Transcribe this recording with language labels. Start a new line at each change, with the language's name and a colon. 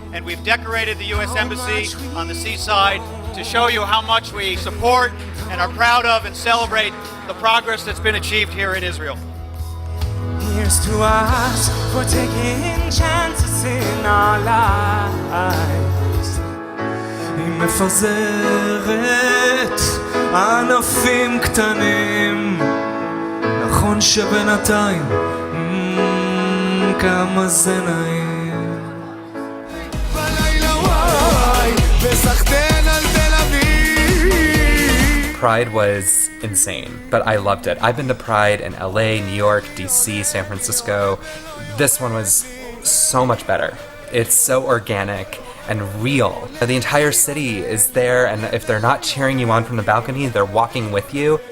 English: And we've decorated the U.S. Embassy on the seaside to show you how much we support and are proud of and celebrate the progress that's been achieved here in Israel. Here's to us for taking chances in our lives.
Hebrew: היא מפזרת ענפים קטנים, נכון שבינתיים כמה זה נעים. בלילה וואי וסחטן על תל אביב.
English: Pride was insane, but I loved it. I've been to Pride in LA, New York, DC, San Francisco. This one was so much better. It's so organic and real. The entire city is there, and if they're not cheering you on from the balcony, they're walking with you.